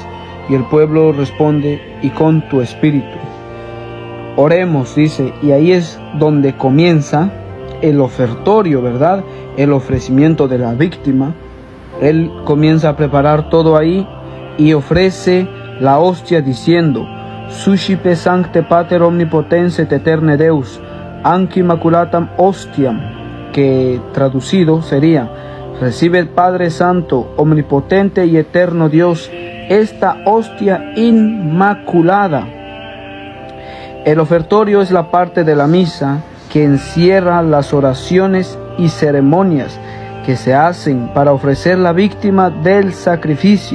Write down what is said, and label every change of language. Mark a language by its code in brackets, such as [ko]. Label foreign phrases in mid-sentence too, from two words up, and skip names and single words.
[es] Y el pueblo responde: y con tu espíritu. Oremos, dice, y ahí es donde comienza el ofertorio, ¿verdad? El ofrecimiento de la víctima. Él comienza a preparar todo ahí y ofrece la hostia diciendo: [la] Suscipe sancte pater omnipotens et eterne Deus, anc immaculatam hostiam, [es] que traducido sería: recibe el Padre Santo, omnipotente y eterno Dios, esta hostia inmaculada. El ofertorio es la parte de la misa que encierra las oraciones y ceremonias que se hacen para ofrecer la víctima del sacrificio.